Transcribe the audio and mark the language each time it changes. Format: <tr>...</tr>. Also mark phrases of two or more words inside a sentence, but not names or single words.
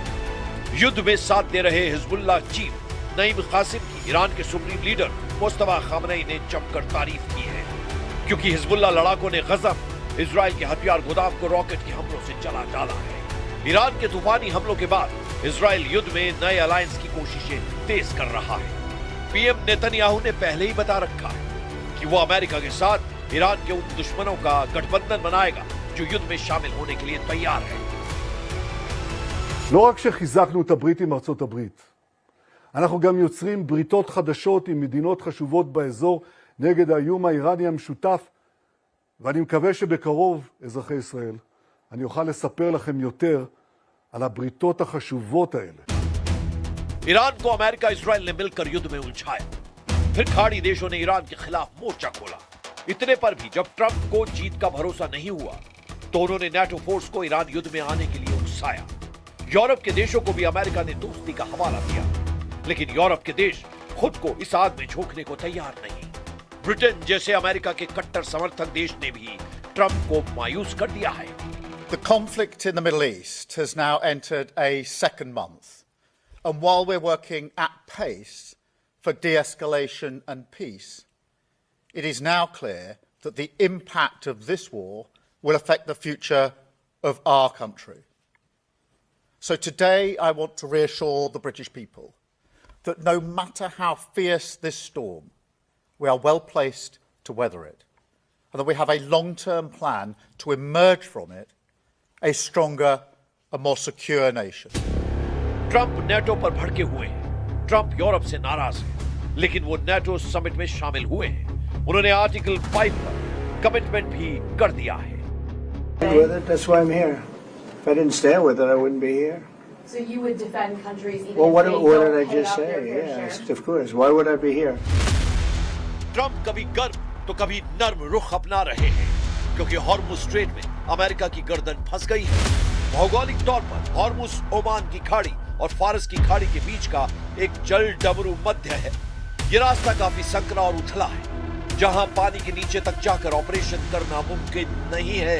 <hi>युद्ध में साथ दे रहे हिजबुल्लाह चीफ नईम कासिम की ईरान के</hi> <en>supreme leader</en> <hi>मुस्तफा खामनेई ने जमकर तारीफ की है, क्योंकि हिजबुल्लाह लड़ाकों ने गजब इजराइल के हथियार गोदाम को रॉकेट के हमलों से जला डाला है। ईरान के तूफानी हमलों के बाद इजराइल युद्ध में नए अलायंस की कोशिशें तेज कर रहा है। पीएम नेतन्याहू ने पहले ही बता रखा है कि वो अमेरिका के साथ ईरान के उन दुश्मनों का गठबंधन बनाएगा जो युद्ध में शामिल होने के लिए तैयार है।</hi> <he>לא רק שחיזקנו את הברית עם ארצות הברית, אנחנו גם יוצרים בריתות חדשות עם מדינות חשובות באזור נגד האיום האיראני המשותף, ואני מקווה שבקרוב, אזרחי ישראל, אני אוכל לספר לכם יותר על הבריתות החשובות האלה.</he> <hi>ईरान को अमेरिका इजराइल ने मिलकर युद्ध में उलझाया, फिर खाड़ी देशों ने ईरान के खिलाफ मोर्चा खोला। इतने पर भी जब ट्रंप को जीत का भरोसा नहीं हुआ तो उन्होंने नेटो फोर्स को ईरान युद्ध में आने के लिए उकसाया। यूरोप के देशों को भी अमेरिका ने दोस्ती का हवाला दिया, लेकिन यूरोप के देश खुद को इस आग में झोंकने को तैयार नहीं। ब्रिटेन जैसे अमेरिका के कट्टर समर्थक देश ने भी ट्रंप को मायूस कर दिया है।</hi> <en>The conflict in the Middle East has now entered a second month, and while we're working at pace for de-escalation and peace, it is now clear that the impact of this war will affect the future of our country. So today I want to reassure the British people that no matter how fierce this storm, we are well placed to weather it, and that we have a long-term plan to emerge from it a stronger and more secure nation.</en> <hi>ट्रंप नेटो पर भड़के हुए हैं। ट्रंप यूरोप से नाराज है, लेकिन वो नेटो समिट में शामिल हुए हैं। उन्होंने आर्टिकल 5 पर कमिटमेंट भी कर दिया है।</hi> <en>With it, that's why I'm here. If I didn't stand with it, I wouldn't be here. So you would defend countries even Well, if what they did don't I pay just up say? their fair Yes, share? of course. Why would I be here?</en> <hi>ट्रंप कभी गर्म तो कभी नर्म रुख अपना रहे हैं, क्योंकि हॉर्मुज स्ट्रेट में अमेरिका की गर्दन फंस गई है। भौगोलिक तौर पर हॉर्मुज ओमान की खाड़ी और फारस की खाड़ी के बीच का एक जल डमरू मध्य है। ये रास्ता काफी संकरा और उथला है, जहां पानी के नीचे तक जाकर ऑपरेशन करना मुमकिन नहीं है।</hi>